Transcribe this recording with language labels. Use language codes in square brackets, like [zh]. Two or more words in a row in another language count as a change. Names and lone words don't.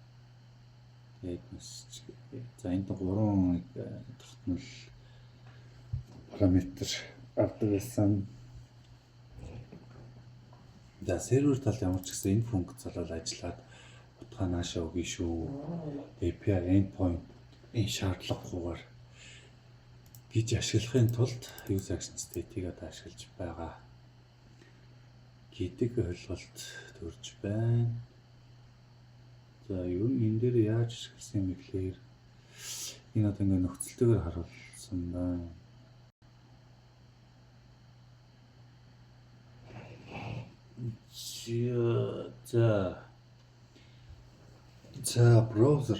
[mn] За энд 3 тогтмол параметр авдаг байсан. За сервер тал ямар ч гэсэн энэ функц болол ажиллаад утгаа наашаа өгье шүү. [en] API endpoint [mn] энэ шаардлагагүйгээр гэж ашиглахын тулд [en] user action state- [mn] ийг одоо ашиглаж байгаа гэдэг ойлголт төрж байна. За ер нь энэ дээр яаж ашигласан юм бэ гэхээр энэ одоо ингээ нөхцөлтэйгээр харуулсан байна. За браузер.